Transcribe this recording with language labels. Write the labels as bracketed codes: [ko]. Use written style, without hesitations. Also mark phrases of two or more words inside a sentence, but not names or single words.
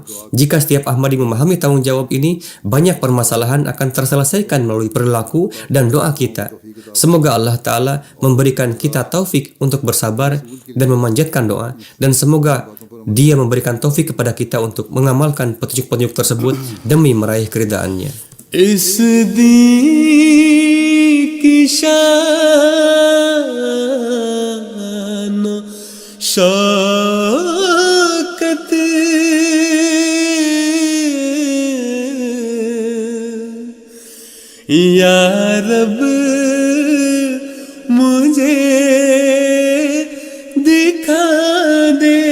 [id] Jika setiap Ahmadi memahami tanggung jawab ini, banyak permasalahan akan terselesaikan melalui perilaku dan doa kita. Semoga Allah Ta'ala memberikan kita taufik untuk bersabar dan memanjatkan doa. Dan semoga Dia memberikan taufik kepada kita untuk mengamalkan petunjuk-petunjuk tersebut demi meraih keridhaannya. [ur] इस दी की शान शौकत या रब मुझे दिखा दे